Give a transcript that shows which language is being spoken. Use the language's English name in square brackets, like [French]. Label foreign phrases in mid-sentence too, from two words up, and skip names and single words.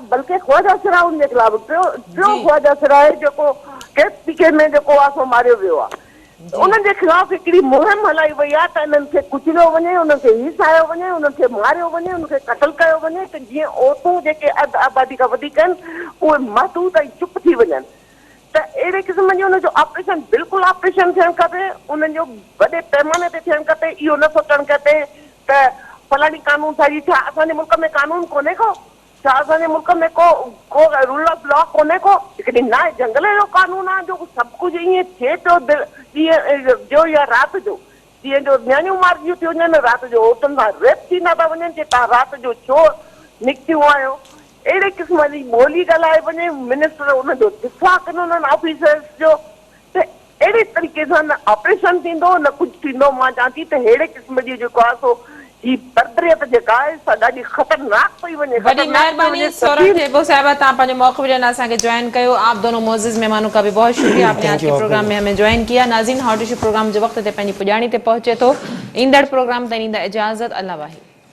[Sindhi] बल्कि ख्वाजा सिराउनि जे ख़िलाफ़ टियों ख्वाजा सिराए जेको केपीके में जेको आहे सो मारियो वियो आहे, उन्हनि जे ख़िलाफ़ हिकिड़ी मुहिम हलाई वई आहे त इन्हनि खे कुचलियो वञे, उन्हनि खे हिसायो वञे, उन्हनि खे मारियो वञे, उन्हनि खे क़त्ल कयो वञे, त जीअं औरतूं जेके आबादी खां वधीक आहिनि उहे महदूद ऐं चुप थी वञनि। त अहिड़े क़िस्म जो उनजो ऑपरेशन बिल्कुलु ऑपरेशन थियणु खपे, उन्हनि जो वॾे पैमाने ते थियणु खपे। इहो न सोचणु खपे त फलाणी कानून साज़ी थिया, असांजे मुल्क में कानून कोन्हे को छा? असांजे मुल्क में को [English] rule of law [Sindhi] कोन्हे को? हिकिड़ी ना जंगल जो कानून आहे जो सभु कुझु ईअं थिए पियो ॾींहं जो या राति जो, ॾींहं जो नियाणियूं मारिजियूं थी वञनि, राति जो औरतुनि सां रेप थींदा था वञनि कि तव्हां राति जो छो निकितियूं आहियो। अहिड़े क़िस्म जी ॿोली ॻाल्हाए वञे, मिनिस्टर उनजो दिफ़ा कनि उन्हनि ऑफिसर्स जो, त अहिड़े तरीक़े सां न ऑपरेशन थींदो न कुझु थींदो। मां चवां थी त अहिड़े क़िस्म जी जेको आहे सो ही बरबरियत जेका आहे सा ॾाढी ख़तरनाक पई वञे। बड़ी मेहरबानी सौरभ टेबो साहिबा, तव्हां पंहिंजो मौक़ो ॾियण असांखे ज्वाइन कयो। [Urdu] آپ دونوں معزز مہمانوں کا بھی بہت شکریہ، آپ نے آج کے پروگرام میں ہمیں جوائن کیا. [Sindhi] नाज़रीन, हाउ टू शो प्रोग्राम जो वक्त ते पंहिंजी पुॼाणी ते पहुचे थो। ईंदड़ प्रोग्राम ताईं ॾींदा इजाज़त। अल्लाह वाहिद।